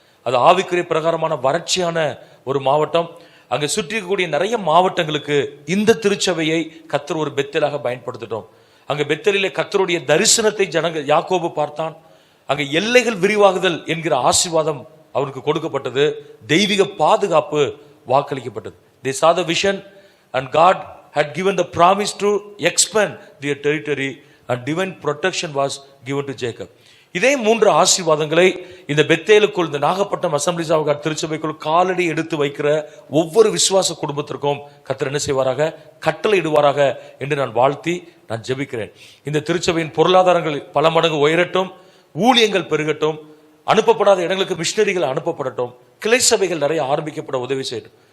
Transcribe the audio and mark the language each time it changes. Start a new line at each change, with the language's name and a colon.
Tamil: அது ஆவிக்குரிய பிரகாரமான வறட்சியான ஒரு மாவட்டம். அங்க சுற்றி இருக்கக்கூடிய நிறைய மாவட்டங்களுக்கு இந்த திருச்சபையை கர்த்தர் ஒரு பெத்தேலாக பயன்படுத்திட்டோம். அங்க பெத்தேலிலே கர்த்தருடைய தரிசனத்தை யாக்கோபு பார்த்தான். அங்க எல்லைகள் விரிவாகுதல் என்கிற ஆசீர்வாதம் அவருக்கு கொடுக்கப்பட்டது. தெய்வீக பாதுகாப்பு வாக்களிக்கப்பட்டது.
English: They saw the vision and God had given the promise to expand their territory and divine protection was given to Jacob.
Tamil: இதே 3 ஆசீர்வாதங்களை இந்த பெத்தேலுக்குள், இந்த நாகப்பட்டினம் அசம்பிளிஸ் ஆஃப் காட் திருச்சபைக்குள் காலடி எடுத்து வைக்கிற ஒவ்வொரு விசுவாச குடும்பத்திற்கும் கர்த்தர் என்ன செய்வாராக, கட்டளை இடுவாராக என்று நான் வாழ்த்தி நான் ஜெபிக்கிறேன். இந்த திருச்சபையின் பொருளாதாரங்கள் பல மடங்கு உயரட்டும், ஊழியங்கள் பெருகட்டும், அனுப்பப்படாத இடங்களுக்கு மிஷனரிகள் அனுப்பப்படட்டும், கிளை சபைகள் நிறைய ஆரம்பிக்கப்பட உதவி செய்யட்டும்.